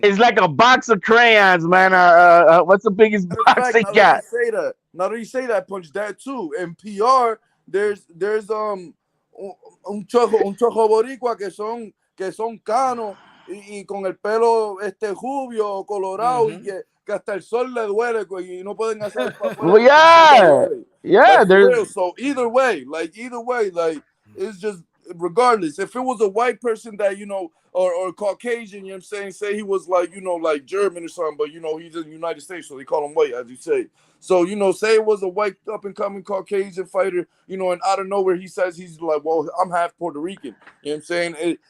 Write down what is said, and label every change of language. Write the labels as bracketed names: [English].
[English] It's like a box of crayons, man. What's the biggest box they got? Now that you say that, Punch, that too. In PR, there's [Spanish] un chojo boricua que son canos y con el pelo rubio, colorado, y que hasta el sol le duele y no pueden hacer. [English] Well, yeah. There's so either way, like it's just regardless. If it was a white person that or Caucasian, you know what I'm saying, say he was like like German or something, but he's in the United States, so they call him white, as you say. So say it was a white up and coming Caucasian fighter, and out of nowhere he says he's like, well, I'm half Puerto Rican. You know what I'm saying?